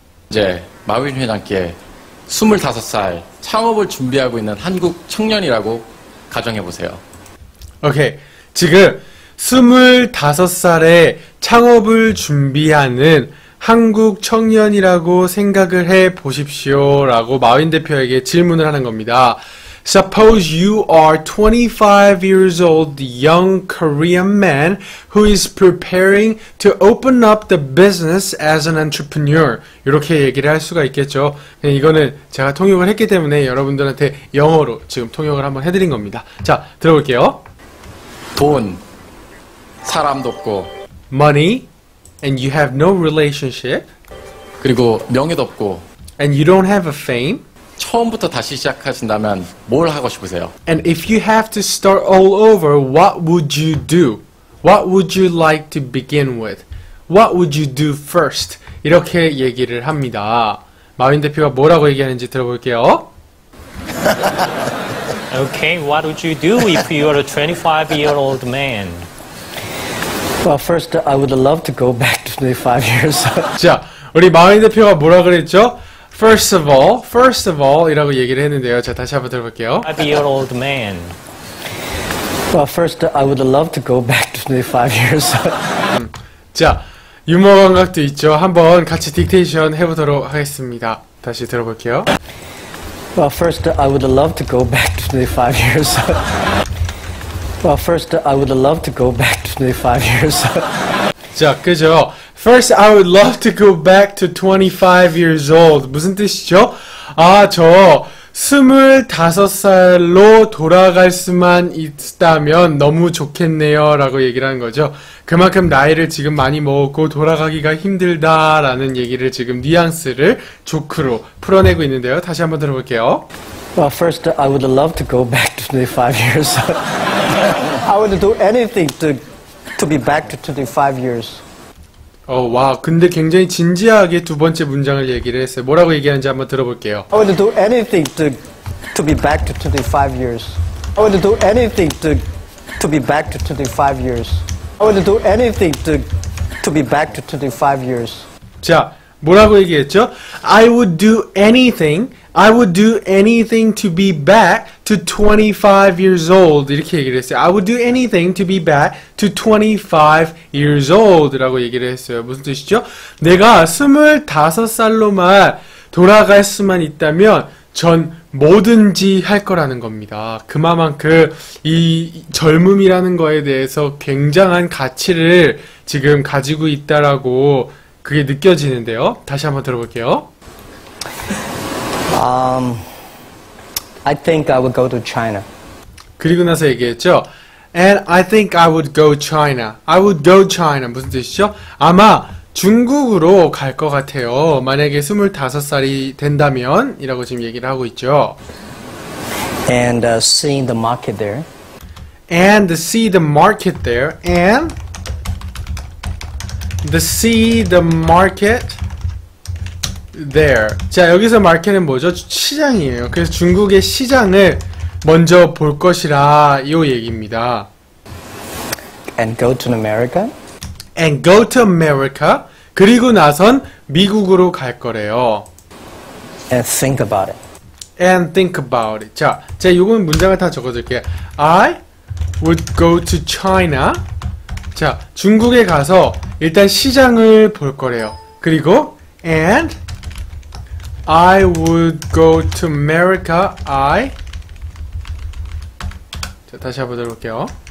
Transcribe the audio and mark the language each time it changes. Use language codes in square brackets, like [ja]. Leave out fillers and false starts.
[ko] 이제 마윈 회장께 25살 창업을 준비하고 있는 한국 청년이라고 가정해보세요. 오케이. 지금 25살에 창업을 준비하는 한국 청년이라고 생각을 해 보십시오. 라고 마윈 대표에게 질문을 하는 겁니다. [en] Suppose you are 25 years old young Korean man who is preparing to open up the business as an entrepreneur. [ko] 이렇게 얘기를 할 수가 있겠죠. 이거는 제가 통역을 했기 때문에 여러분들한테 영어로 지금 통역을 한번 해드린 겁니다. 자, 들어볼게요. 돈, 사람도 없고, [en] Money, and you have no relationship, [ko] 그리고 명예도 없고, [en] and you don't have a fame, [ko] 처음부터 다시 시작하신다면 뭘 하고 싶으세요? [en] and if you have to start all over, what would you do? What would you like to begin with? What would you do first? [ko] 이렇게 얘기를 합니다. 마윈 대표가 뭐라고 얘기하는지 들어볼게요. [en] Okay, what would you do if you were a 25-year-old man? Well, first, I would love to go back to 25 years. [ko] 자, 우리 마윈 대표가 뭐라 그랬죠? [en] First of all [ko] 이라고 얘기를 했는데요. 자, 다시 한번 들어볼게요. [en] 25-year-old man. Well, first, I would love to go back to 25 years. [ko] 자, 유머 감각도 있죠. 한번 같이 딕테이션 해보도록 하겠습니다. 다시 들어볼게요. [en] Well, first, I would love to go back to 25 years. Well, first, I would love to go back to 25 years. [ko] 자, 그죠? [en] First, I would love to go back to 25 years old. [ko] 무슨 뜻이죠? 아, 저 25살로 돌아갈 수만 있다면 너무 좋겠네요. 라고 얘기를 하는 거죠. 그만큼 나이를 지금 많이 먹었고 돌아가기가 힘들다라는 얘기를 지금 뉘앙스를 조크로 풀어내고 있는데요. 다시 한번 들어볼게요. [en] Well, first, I would love to go back to 25 years. I would do anything to be back to 25 years. [ko] 와, 근데 굉장히 진지하게 두 번째 문장을 얘기를 했어요. 뭐라고 얘기하는지 한번 들어볼게요. [en] I would do anything to be back to 25 years. I would do anything to be back to 25 years. I would do anything to be back to 25 years. [ko] 자, 뭐라고 얘기했죠? [en] I would do anything to be back to 25 years old. [ko] 이렇게 얘기를 했어요. [en] I would do anything to be back to 25 years old. [ko] 라고 얘기를 했어요. 무슨 뜻이죠? 내가 25살로만 돌아갈 수만 있다면 전 뭐든지 할 거라는 겁니다. 그만큼 이 젊음이라는 거에 대해서 굉장한 가치를 지금 가지고 있다라고 그게 느껴지는데요. 다시 한번 들어볼게요. [en] I think I would go to China. [ko] 그리고 나서 얘기했죠. [en] And I think I would go China. I would go China. [ko] 무슨 뜻이죠? 아마 중국으로 갈 것 같아요. 만약에 25살이 된다면 이라고 지금 얘기를 하고 있죠. [en] And seeing the market there. And see the market there. And see the market there. [ko] 자, 여기서 마켓은 뭐죠? 시장이에요. 그래서 중국의 시장을 먼저 볼 것이라 이 얘기입니다. [en] And go to America. And go to America. [ko] 그리고 나선 미국으로 갈 거래요. [en] And think about it. And think about it. [ko] 자, 제가 요건 문장을 다 적어줄게요. [en] I would go to China. [ko] 자, 중국에 가서 일단 시장을 볼 거래요. 그리고 [en] and I would go to America. [ko] 자, 다시 한번 들어볼게요.